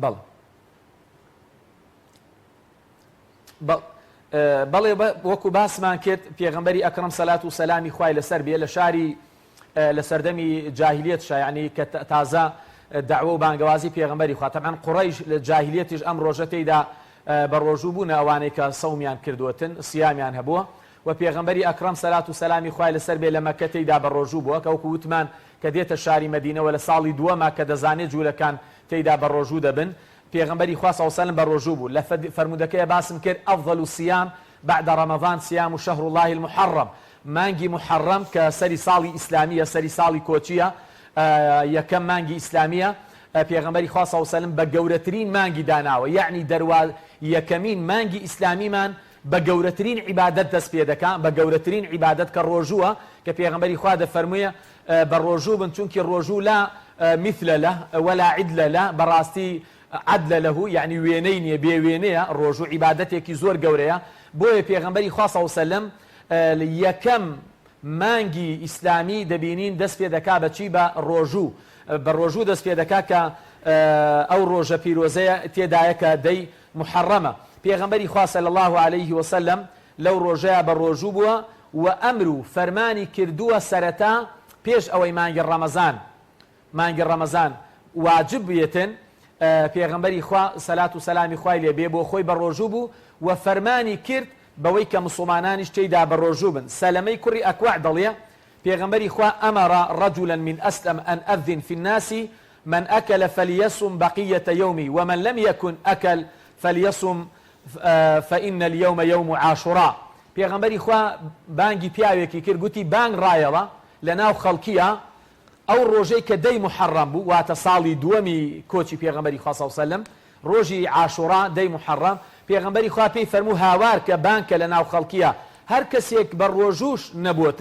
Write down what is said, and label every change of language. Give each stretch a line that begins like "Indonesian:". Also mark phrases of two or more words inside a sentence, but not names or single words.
Central Kurdish: بەڵێ وەکو باسمان کرد پێغەمبەری ئەکرەم سەلات و سەلامی خوای لەسەر بێ لە شاری لە سەردەمی جاهلیەت یعنی کە تازە دعوە و بانگەوازی پێغەمبەری خوا تەبعاً قوڕەیش لە جاهلیەتیش ئەم ڕۆژە تێیدا بە ڕۆژوو بوونە ئەوانەی کە سەومیان کردوتن سیامیان هەبووە و پێغەمبەری ئەکرەم سەلات و سەلامی خوای لەسەر بێ لە مەککە تێیدا بە ڕۆژوو بووە کە وەکو وتمان کە دێتە شاری مەدینەوە لە ساڵی دووەما کە دەزانێت جوولەکان تێیدا بە ڕۆژوو دەبن پێغەمبەری خوا
Arabic: صلی الله علیه و سلم
Central Kurdish: بە ڕۆژوو بوو لە فەرمودەکەی باسم کرد ئەفضل
Arabic: الصيام بعد رمضان صيام شهر الله المحرم
Central Kurdish: مانگی محرم کە سەری ساڵی ئیسلامیە سەری ساڵی کۆچیە یەکەم مانگی ئیسلامیە پێغەمبەری خوا صلی
Arabic: الله علیه و سلم
Central Kurdish: بە گەورەترین مانگی داناوە یعنی دەروا یەکەمین مانگی ئیسلامیمان بە گەورەترین عیبادەت دەست پێ دەکات بە گەورەترین عیبادەت کە ڕۆژووە کە پێغەمبەری خوا دەفەرموویە بە ڕۆژوو بن چونکی ڕۆژوو
Arabic: لا مثل له ولا عدل له
Central Kurdish: بەڕاستی
Arabic: عدل له
Central Kurdish: يعني وێنەی نییە بێ وێنەیە ڕۆژوو عیبادەتێکی زۆر گەورەیە بۆیە پێغەمبەری خوا
Arabic: صلی الله علیه و سلم
Central Kurdish: یەکەم مانگی ئیسلامی دەبینین دەست پێ دەکا بەچی بە ڕۆژوو دەست پێ دەکا کە ئەو ڕۆژە پیرۆزەیە تێدایە کە دەی محرمة پێغەمبەری خوا
Arabic: صلی الله عليه وسلم
Central Kurdish: لەو ڕۆژەیە بە ڕۆژوو بووە و ئەمر و فەرمانی کردووە سەرەتا پێش ئەوەی مانگی ڕەمەزان واجب بێتن پێغەمبەری خوا سەلات و سەلامی خوای لێ بێ بۆ خۆی بە ڕۆژوو بوو و فەرمانی کرد بەوەی کە مسلمانانیش تێیدا بە ڕۆژوو بن. سەلەمەی کوڕی ئەکوع دەڵێ پێغەمبەری خوا
Arabic: ئەمەڕە رجلا من أسلم أن أذن في الناس من أكل فليصم بقية يومي ومن لم يكن أكل فليصم فإن اليوم يوم عاشوراء.
Central Kurdish: پێغەمبەری خوا بانگی پیاوێکی کرد گوتی بانگ ڕایەوە لەناو خەڵکیە ئەو ڕۆژەی کە دەی محەڕەم بوو واتە ساڵی دووەمی کۆچی پێغەمبەری خوا
Arabic: صلی الله علیه
Central Kurdish: وسلم ڕۆژی عاشوڕا دەی محەڕەم پێغەمبەری خوا پێی فەرموو هاوار کە بانکە لەناو خەڵکیە هەر کەسێک بە ڕۆژووش نەبووتن